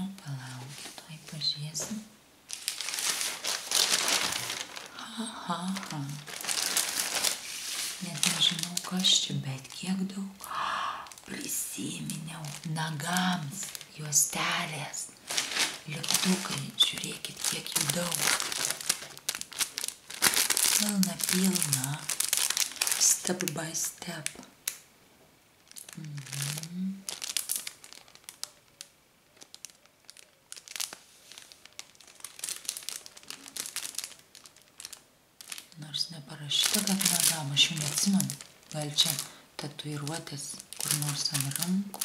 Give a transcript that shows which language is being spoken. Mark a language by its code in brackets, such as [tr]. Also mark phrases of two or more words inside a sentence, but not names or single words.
[lt] Palaukit, tuoj pažiūrėsim. Net nežinau, kas čia, bet kiek daug. Prisiminiau nagams, juostelės, lipdukai. Žiūrėkit, kiek jų daug. Pilna. [en] Step by step. [lt] Nors neparašyta, kad nagam, aš jau neatsimenu. Gal čia tatuiruotės kur nors ant rankų.